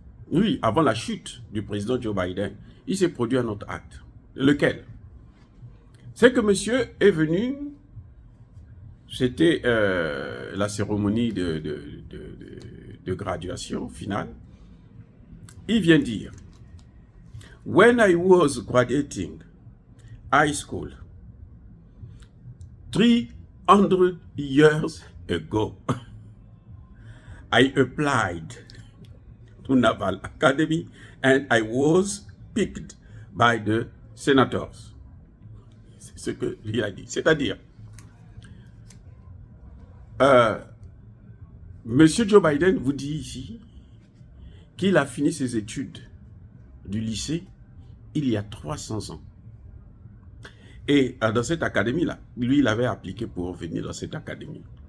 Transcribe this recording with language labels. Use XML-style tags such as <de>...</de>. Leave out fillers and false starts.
<fr>Oui, avant la chute du président Joe Biden, il s'est produit un autre acte. Lequel? C'est que monsieur est venu, c'était la cérémonie de graduation finale. Il vient dire,</fr> <en>when I was graduating high school, 300 years ago, I applied to Naval Academy and I was picked by the senators.</en> <fr>C'est ce qu'il a dit. C'est-à-dire, Monsieur Joe Biden vous dit ici qu'il a fini ses études du lycée il y a 300 ans. Et dans cette académie-là, lui, il avait appliqué pour venir dans cette académie.</fr>